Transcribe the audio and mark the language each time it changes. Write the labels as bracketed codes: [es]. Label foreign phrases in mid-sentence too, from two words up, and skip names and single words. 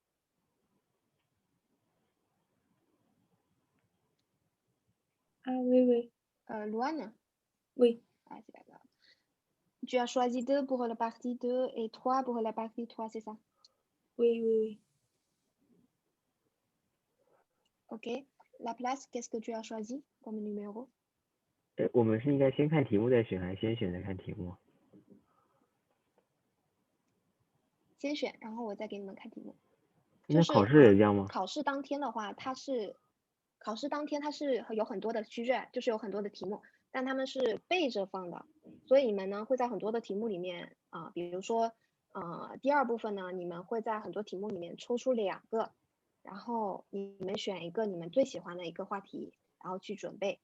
[fr] Ah oui, oui, Loane? oui, Ah, c'est pas grave. Tu as choisi 2 pour la partie 2 et 3 pour la partie 3, c'est ça? oui, oui, oui. OK. La place, qu'est-ce que tu as choisi comme numéro? [zh] 我们是应该先看题目再选，还是先选再看题目？先选，然后我再给你们看题目。那考试也这样吗？考试当天的话，它是有很多的区卷，就是有很多的题目，但他们是背着放的，所以你们呢会在很多的题目里面比如说第2部分呢，你们会在很多题目里面抽出2个，然后你们选一个你们最喜欢的一个话题，然后去准备。